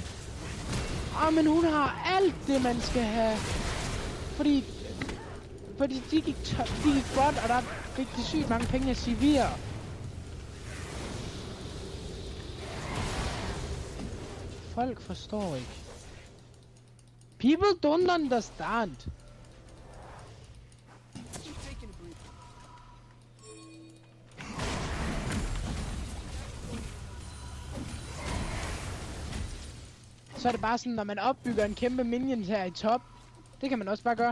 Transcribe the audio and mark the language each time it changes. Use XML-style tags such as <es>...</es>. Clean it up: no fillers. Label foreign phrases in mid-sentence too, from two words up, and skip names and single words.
<da>Men hun har alt det, man skal have. Fordi de gik godt, og der fik de sygt mange penge af Sivir. Folk forstår ikke.</da> <en>People don't understand.</en> <da>Så er det bare sådan, når man opbygger en kæmpe minion her i top. Det kan man også bare gøre.</da>